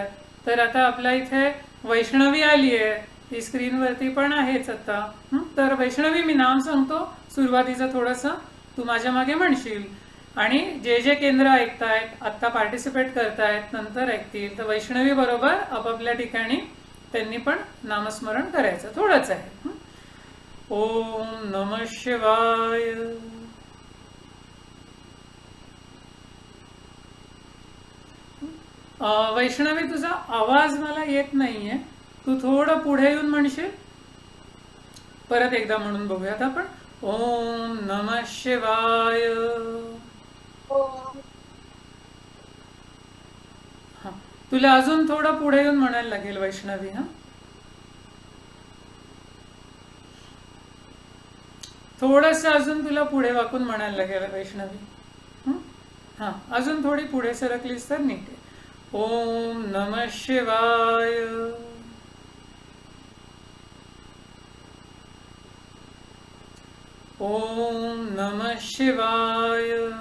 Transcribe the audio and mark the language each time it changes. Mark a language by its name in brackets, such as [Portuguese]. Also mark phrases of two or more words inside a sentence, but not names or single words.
[Marathi] तर आता आपल्या इथे वैष्णवी आली आहे, ती स्क्रीनवरती पण आहेच आता. तर वैष्णवी, मी नाम सांगतो सुरुवातीचं, थोडंसं तू माझ्या मागे म्हणशील आणि जे जे केंद्र ऐकतायत आत्ता पार्टिसिपेट करतायत नंतर ऐकतील, तर वैष्णवी बरोबर आपापल्या ठिकाणी त्यांनी पण नामस्मरण करायचं. थोडंच आहे. [Sanskrit] ओम नमः शिवाय. [Marathi] वैष्णवी, तुझा आवाज मला येत नाहीये, तू थोडं पुढे येऊन म्हणशील. परत एकदा म्हणून बघूयात आपण. [Sanskrit] ओम नमः शिवाय. [Marathi] हा, तुला अजून थोडं पुढे येऊन म्हणायला लागेल वैष्णवी. हा, थोडस अजून तुला पुढे वाकून म्हणायला लागेल वैष्णवी. हा, अजून थोडी पुढे सरकलीस तर नीट आहे. [Sanskrit] ओम नमः शिवाय. ओम नमः शिवाय.